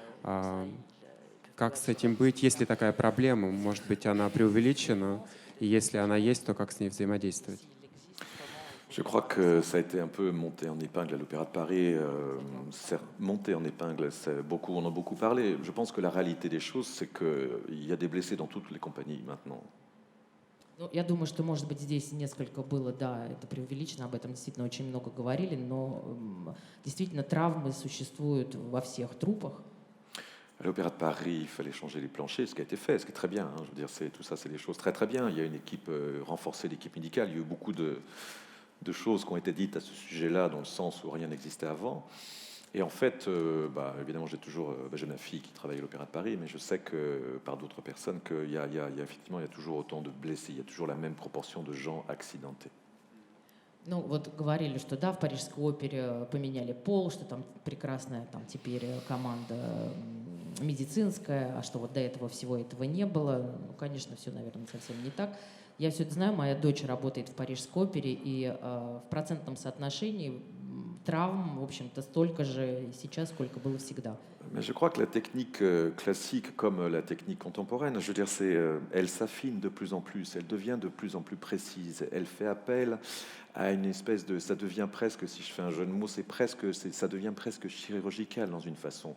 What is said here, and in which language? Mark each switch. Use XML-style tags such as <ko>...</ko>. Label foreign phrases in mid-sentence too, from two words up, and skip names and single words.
<ru>Как с этим быть? Есть ли такая проблема? Может быть, она преувеличена? И если она есть, то как с ней взаимодействовать?</ru> <fr>Je crois que ça a été un peu monté en épingle à l'Opéra de Paris. Monté en épingle, on en a beaucoup parlé. Je pense que la réalité des choses, c'est qu'il y a des blessés dans toutes les compagnies maintenant.</fr> <ru>Ну, я думаю, что, может быть, здесь несколько было, да, это преувеличено, об этом действительно очень много говорили, но действительно травмы существуют во всех труппах.</ru> <fr>À l'Opéra de Paris, il fallait changer les planchers, ce qui a été fait, ce qui est très bien. Je veux dire, tout ça, c'est des choses très très bien. Il y a une équipe, renforcer l'équipe médicale. Il y a eu beaucoup de choses qui ont été dites à ce sujet-là, dans le sens où rien n'existait avant. Et en fait, évidemment, j'ai ma fille qui travaille à l'Opéra de Paris, mais je sais que par d'autres personnes qu'il y a effectivement, il y a toujours autant de blessés, il y a toujours la même proportion de gens accidentés.</fr> <ru>Ну, вот говорили, что да, в Парижской опере поменяли пол, что там прекрасная там теперь команда медицинская, а что вот до этого всего этого не было. Ну, конечно, все, наверное, совсем не так. Я все это знаю, моя дочь работает в Парижской опере, и в процентном соотношении травм, в общем-то, столько же сейчас, сколько было всегда.</ru> <fr>Mais je crois que la technique classique comme la technique contemporaine, je veux dire, elle s'affine de plus en plus, elle devient de plus en plus précise, elle fait appel à une espèce de, ça devient presque, si je fais un jeu de mots, ça devient presque chirurgical dans une façon.</fr>